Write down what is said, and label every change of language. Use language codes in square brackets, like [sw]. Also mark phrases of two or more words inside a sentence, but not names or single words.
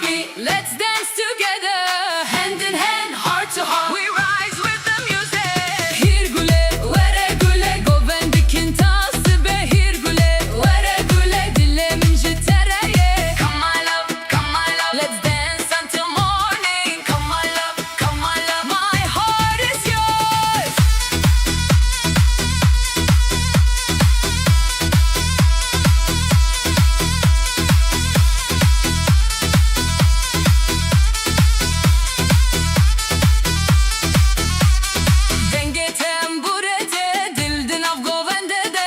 [en] let's dance together. Hand in hand, heart to heart, we rise with the music. [ku] Hirgule, vere gule, govendikin tası be. Hirgule, vere gule, dilemin jitereye. [en] Come my love, let's dance until morning. Come my love, my heart is yours. [ku] Denge temburete, dildin av govendede.